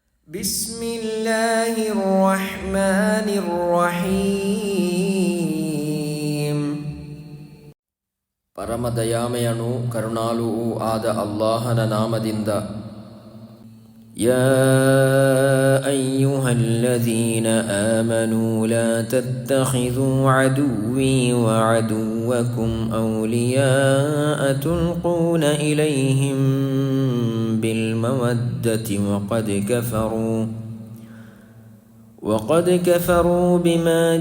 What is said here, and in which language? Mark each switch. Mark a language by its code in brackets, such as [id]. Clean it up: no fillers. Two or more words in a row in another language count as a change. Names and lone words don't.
[ar] بسم الله الرحمن الرحيم [kn] ಪರಮದಯಾಮಯನು ಕರುಣಾಳುವೂ ಆದ ಅಲ್ಲಾಹನ ನಾಮದಿಂದ. [ar] يا أيها الذين آمنوا لا تتخذوا عدوي وعدوكم أولياء تلقون إليهم بالمودة وقد كفروا بما